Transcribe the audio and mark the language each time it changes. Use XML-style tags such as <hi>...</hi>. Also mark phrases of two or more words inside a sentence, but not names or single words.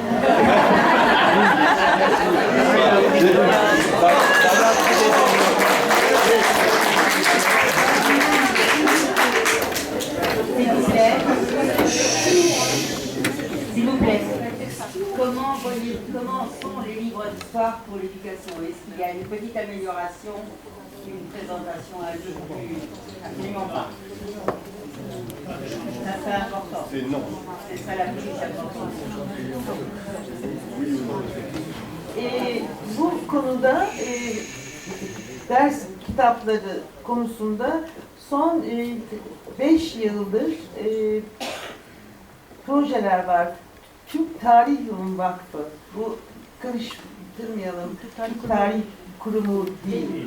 <fr>S'il vous plaît, comment sont les livres d'histoire pour l'éducation? Est-ce qu'il y a une petite amélioration, une présentation à jour? Absolument pas. Ça c'est important. C'est non. C'est ça la plus importante.</fr> <tr>Bu konuda ders kitapları konusunda son 5 yıldır projeler var. Türk Tarih Vakfı, bu karıştırmayalım, Türk Tarih Kurumu değil.</tr>